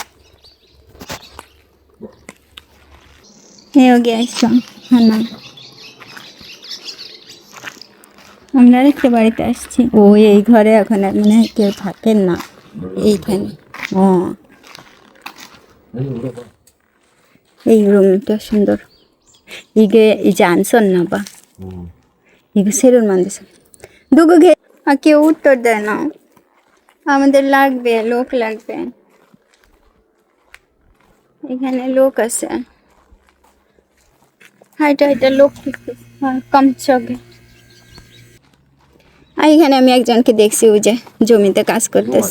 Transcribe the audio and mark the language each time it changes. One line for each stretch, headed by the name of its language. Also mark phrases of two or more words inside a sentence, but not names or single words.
Bangla: আমরা আরেকটা বাড়িতে আসছি। ওই এই ঘরে এখন মানে কেউ থাকেন না, এইখানে। এই রুমটা সুন্দর।
Korean: 이게 이제 안 썼나 봐. 이거 새로 만들었어.
Bangla: 누구 কেউ উত্তর দেয় না। আমাদের লাগবে, লোক লাগবে। এখানে লোক আছে। হাইটা হাইটা লোক কম চগে। আর এখানে আমি একজনকে দেখছি ওই যে জমিতে কাজ করতেছে।